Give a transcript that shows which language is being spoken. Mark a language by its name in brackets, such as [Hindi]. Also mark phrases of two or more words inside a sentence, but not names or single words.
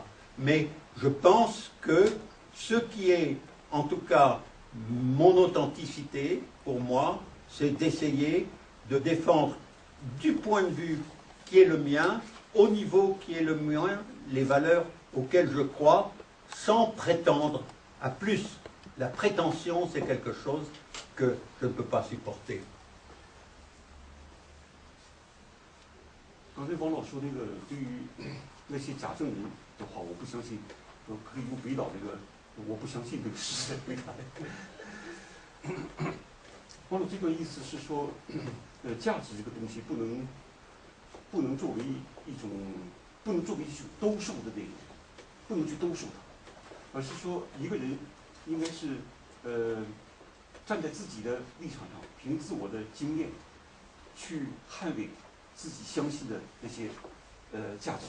[French] Mais je pense que ce qui est, en tout cas, mon authenticité, pour moi, c'est d'essayer de défendre du point de vue qui est le mien, au niveau qui est le mien, les valeurs auxquelles je crois, sans prétendre à plus. La prétention, c'est quelque chose que je ne peux pas supporter. [Chinese] 刚才王老说那个对于那些假证人的话，我不相信，可以用北岛这个我不相信这个事来回答。王老这个意思是说，价值这个东西不能作为一种兜售的内容，不能去兜售它，而是说一个人应该是站在自己的立场上，凭自我的经验去捍卫自己相信的那些价值。